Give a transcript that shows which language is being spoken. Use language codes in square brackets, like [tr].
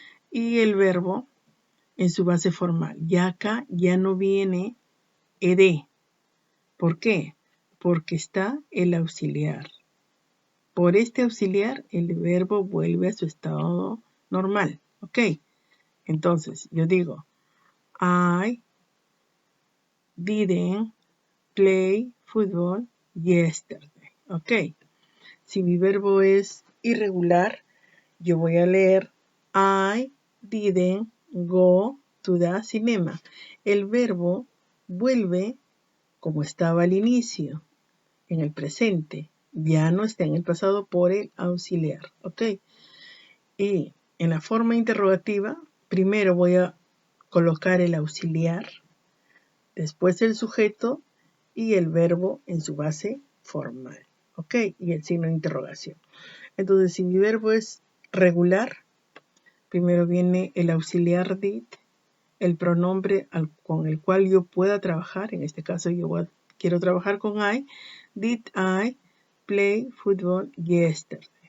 [es] y el verbo en su base formal. Ya acá ya no viene ed. ¿Por qué? Porque está el auxiliar. Por este auxiliar, el verbo vuelve a su estado normal. ¿Ok? Entonces, yo digo, [en] I didn't play football yesterday. [es] ¿Ok? Si mi verbo es irregular, yo voy a leer [en] I didn't go to the cinema. [es] El verbo vuelve como estaba al inicio, en el presente. Ya no está en el pasado por el auxiliar. ¿Ok? Y en la forma interrogativa, primero voy a colocar el auxiliar, después el sujeto y el verbo en su base formal. ¿Ok? Y el signo de interrogación. Entonces, si mi verbo es regular, primero viene el auxiliar did, el pronombre con el cual yo pueda trabajar. En este caso, quiero trabajar con I. [en] Did I play football yesterday?